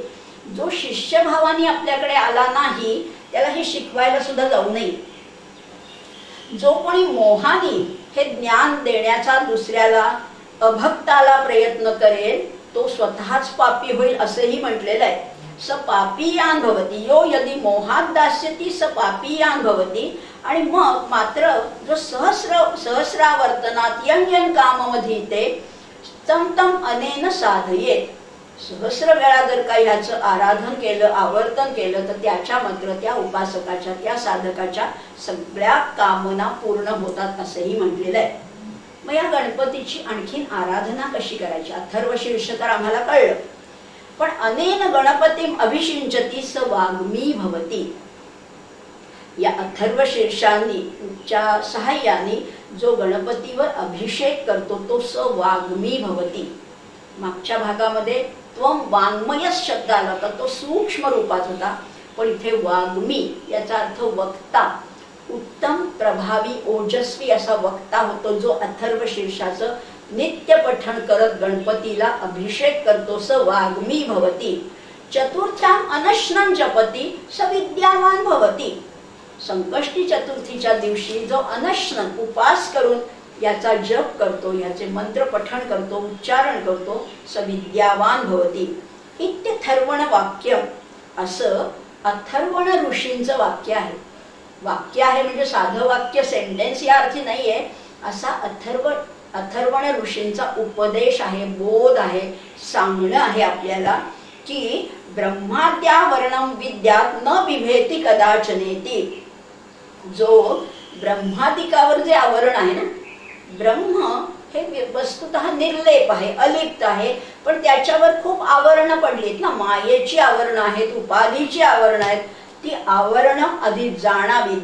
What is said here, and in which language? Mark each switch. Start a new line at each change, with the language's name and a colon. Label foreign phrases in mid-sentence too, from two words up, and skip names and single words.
Marathi: जो शिष्यभावाने आपल्याकडे आला नाही त्याला हे शिकवायला सुद्धा जाऊ नये. जो कोणी मोहाने हे ज्ञान देण्याचा दुसऱ्याला, अभक्ताला प्रयत्न करेल तो स्वतःच पापी होईल असंही म्हटलेलं आहे.
Sanskrit: स पापीयान भवती यो यदि मोहात दास्यति स पापीयान भवती.
Marathi: आणि मग मात्र
Sanskrit: जो सहस्रावर्तनात यं काममधीते तम तम अनेन साधयेत.
Marathi: सहस्र वेळा जर का ह्याचं आराधन केलं, आवर्तन केलं तर त्याच्या मात्र त्या उपासकाच्या, त्या साधकाच्या सगळ्या कामना पूर्ण होतात असंही म्हटलेलं आहे. मग या गणपतीची आणखीन आराधना कशी करायची? अथर्वशीर्ष तर आम्हाला कळलं, पण
Sanskrit: अनेन गणपतीम अभिषिंचती स वाग्मी भवती.
Marathi: या अथर्वशीर्षांच्या सहाय्याने जो गणपतीवर अभिषेक करतो तो
Sanskrit: स वाग्मी भवती.
Marathi: मागच्या भागामध्ये
Sanskrit: त्वम वाङ्मय
Marathi: शब्द आला होता, तो सूक्ष्म रूपात होता. पण इथे वाग्मी याचा अर्थ वक्ता. उत्तम प्रभावी ओजस्वी असा वक्ता होतो जो अथर्व शीर्षाचं नित्य पठण करत गणपतीला अभिषेक करतो.
Sanskrit: स वाग्मी भवती चतुर्थ्याम अनश्नं जपती स विद्यावान भवती.
Marathi: संकष्टी चतुर्थीच्या दिवशी जो अनश्न उपास करून याचा जप करतो, याचे मंत्र पठण करतो, उच्चारण करतो,
Sanskrit: स विद्यावान भवती.
Marathi: इत्यथर्वण वाक्य असं अथर्वण ऋषींचं वाक्य आहे. वाक्य आहे म्हणजे साधं वाक्य सेंटेन्स या अर्थी नाहीये. असा अथर्वण ऋषींचा उपदेश आहे, बोध आहे, सांगणं आहे आपल्याला की
Sanskrit: ब्रह्माद्या वर्णम विद्यात न बिभेती कदाचनेती.
Marathi: जो ब्रह्मादिकावर जे आवरण आहे ना, ब्रह्म हे वस्तुतः निर्लेप आहे, अलिप्त आहे, पण त्याच्यावर खूप आवरणं पडलीत ना, मायेची आवरणं आहेत, उपाधीची आवरणं आहेत. ती आवरणं आधी जाणावीत.